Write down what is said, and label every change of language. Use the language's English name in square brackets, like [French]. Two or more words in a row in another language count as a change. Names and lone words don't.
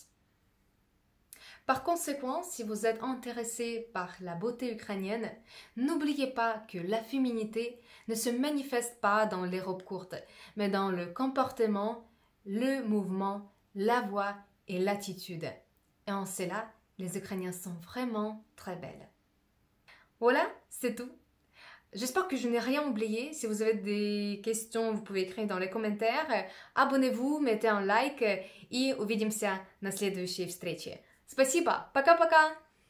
[French] Par conséquent, si vous êtes intéressé par la beauté ukrainienne, n'oubliez pas que la féminité ne se manifeste pas dans les robes courtes, mais dans le comportement, le mouvement, la voix et l'attitude. Et en cela, les Ukrainiens sont vraiment très belles. Voilà, c'est tout. J'espère que je n'ai rien oublié. Si vous avez des questions, vous pouvez écrire dans les commentaires. Abonnez-vous, mettez un like [Russian] и увидимся на следующей встрече. Спасибо, пока-пока!